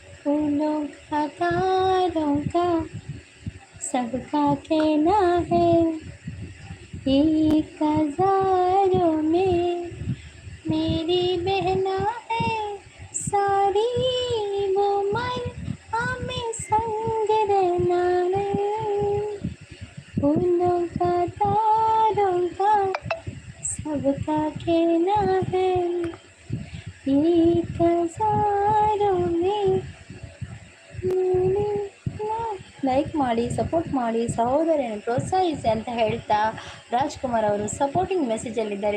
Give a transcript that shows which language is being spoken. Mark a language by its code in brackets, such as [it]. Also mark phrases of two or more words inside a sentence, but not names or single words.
[hi] फूलों का तारों का सबका कहना है, एक हजारों में मेरी बहना है, सारी वो मन हमें संग रहना है। फूलों का तारों का सबका कहना है, एक हजारों में [kn] ಲೈಕ್ ಮಾಡಿ ಸಪೋರ್ಟ್ ಮಾಡಿ ಸಹೋದರಿಯನ್ನು ಪ್ರೋತ್ಸಾಹಿಸಿ ಅಂತ ಹೇಳ್ತಾ ರಾಜ್ಕುಮಾರ್ ಅವರು ಸಪೋರ್ಟಿಂಗ್ ಮೆಸೇಜಲ್ಲಿದ್ದಾರೆ.